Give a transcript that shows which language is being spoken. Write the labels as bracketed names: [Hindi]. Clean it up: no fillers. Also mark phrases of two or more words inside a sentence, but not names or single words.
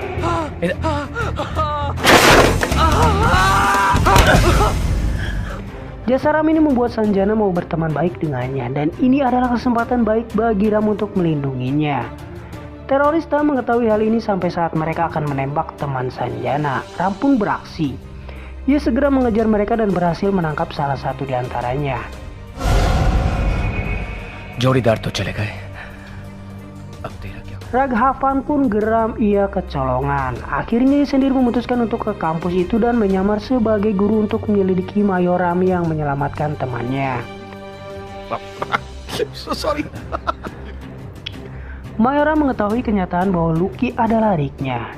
[Indonesian] Jasa Ram ini membuat Sanjana mau berteman baik dengannya, dan ini adalah kesempatan baik bagi Ram untuk melindunginya. Teroris tak mengetahui hal ini sampai saat mereka akan menembak teman Sanjana. Ram pun beraksi. Ia segera mengejar mereka dan berhasil menangkap salah satu di antaranya. [Hindi] जोड़ीदार तो चले गए अब तेरा क्या [Indonesian] Raghavan pun geram, ia kecolongan. Akhirnya ia sendiri memutuskan untuk ke kampus itu dan menyamar sebagai guru untuk menyelidiki Mayor Ram yang menyelamatkan temannya. [English] So sorry. [Indonesian] Mayor Ram mengetahui kenyataan bahwa Lucky adalah adiknya.